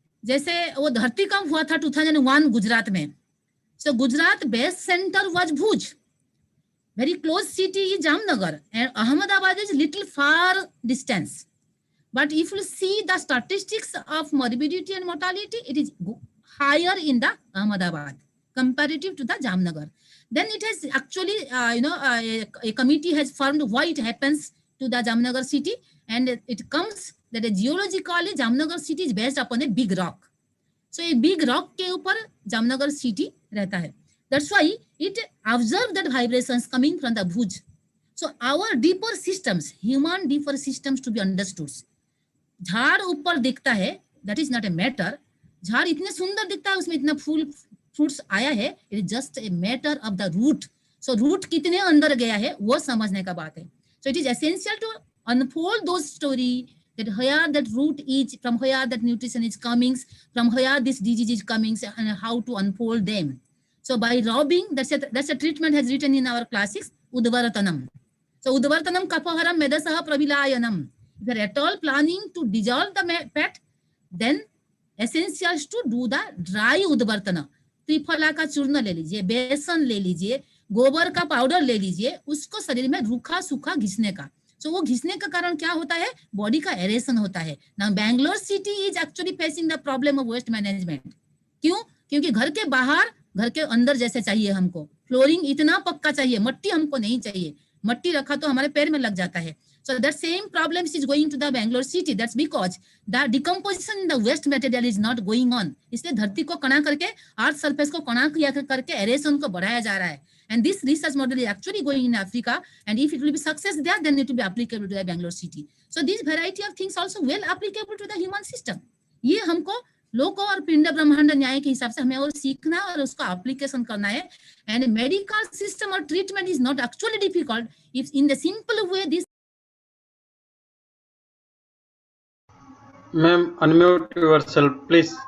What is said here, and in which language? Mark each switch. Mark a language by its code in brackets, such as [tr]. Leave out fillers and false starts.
[hi] जैसे वो धरती कंप हुआ था 2001 गुजरात में. [en] So Gujarat base center was Bhuj. Very close city is Jamnagar, and Ahmedabad is little far distance. But if you see the statistics of morbidity and mortality, it is higher in the Ahmedabad. comparative to the Jamnagar. Then it has actually, a committee has formed why it happens to the Jamnagar city, and it comes that geologically Jamnagar city is based upon a big rock. So a big rock [hi] के ऊपर [en] Jamnagar city [hi] रहता है. [en] That's why it observed that vibrations coming from the Bhuj. So our deeper systems, human deeper systems to be understood. [hi] झाड़ ऊपर दिखता है, [en] that is not a matter. [hi] झाड़ इतने सुंदर दिखता है, उसमें इतना फूल फ्रूट्स आया है, [en] it is just a matter of the root. [hi] So root कितने अंदर गया है वो समझने का बात है. [en] So it is essential to unfold those story, that where that root is, from where that nutrition is coming, from where this disease is coming, and how to unfold them. So by robbing, that's a treatment has written in our classics, Udvaratanam. So [sa] Udvartanam kapaharam medasaha pravilayanam. [en] If you are at all planning to dissolve the pet, then essential to do the dry Udvartana. [hi] Triphala का चूर्ण ले लीजिए, बेसन ले लीजिए, गोबर का powder ले लीजिए, उसको शरीर में रूखा सूखा घिसने का. So वो घिसने का कारण क्या होता है? बॉडी का एरेशन होता है. [en] Now Bangalore city is actually facing the problem of waste management. [hi] क्यों? क्योंकि घर के बाहर, घर के अंदर जैसे चाहिए हमको. फ्लोरिंग इतना पक्का चाहिए, मट्टी हमको नहीं चाहिए. मट्टी रखा तो हमारे पैर में लग जाता है. [en] So that same problem is going to the Bangalore city. That's because the decomposition in the waste material is not going on. [hi] इसलिए धरती को कणा करके, अर्थ सरफेस को कणा करके एरेशन को बढ़ाया जा रहा है. [en] And this research model is actually going in Africa, and if it will be success there, then it will be applicable to the Bangalore city. So this variety of things also well applicable to the human system. [hi] ये हमको लोको और पिंड ब्रह्मांड न्याय के हिसाब से हमें और सीखना और उसका एप्लीकेशन करना है. [en] And medical system or treatment is not actually difficult if in the simple way this. Ma'am, unmute yourself, please.